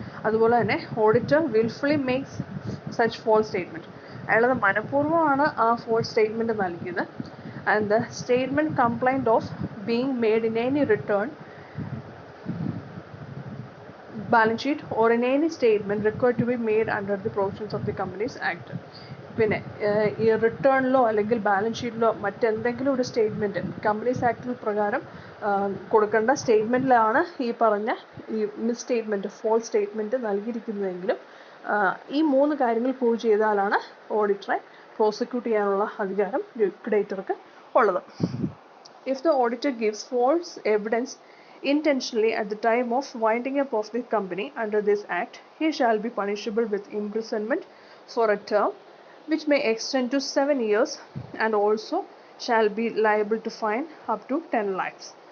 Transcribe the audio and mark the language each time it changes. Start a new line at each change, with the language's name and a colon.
Malayalam: അതുപോലെ തന്നെ
English: auditor wilfully makes such false statement,
Malayalam: അയാളത് മനഃപൂർവ്വമാണ് ആ ഫോൾസ് സ്റ്റേറ്റ്മെൻറ്റ് നൽകിയത്.
English: And the statement complaint of being made in any return, balance sheet, or in any statement required to be made under the provisions of the Companies Act.
Malayalam: പിന്നെ ഈ റിട്ടേണിലോ അല്ലെങ്കിൽ balance ഷീറ്റിലോ മറ്റെന്തെങ്കിലും ഒരു statement companies ആക്ടിൽ പ്രകാരം കൊടുക്കേണ്ട സ്റ്റേറ്റ്മെൻറ്റിലാണ് ഈ പറഞ്ഞ ഈ മിസ് സ്റ്റേറ്റ്മെൻറ്റ്, ഫോൾസ് സ്റ്റേറ്റ്മെൻറ്റ് നൽകിയിരിക്കുന്നതെങ്കിലും ഈ 3 കാര്യങ്ങൾ പ്രൂവ് ചെയ്താലാണ് ഓഡിറ്ററെ പ്രോസിക്യൂട്ട് ചെയ്യാനുള്ള അധികാരം ലിക്വിഡേറ്റർക്ക് ഉള്ളത്.
English: If the auditor gives false evidence intentionally at the time of winding up of the company under this act, he shall be punishable with imprisonment for a term which may extend to 7 years, and also shall be liable to fine up to 10 lakhs.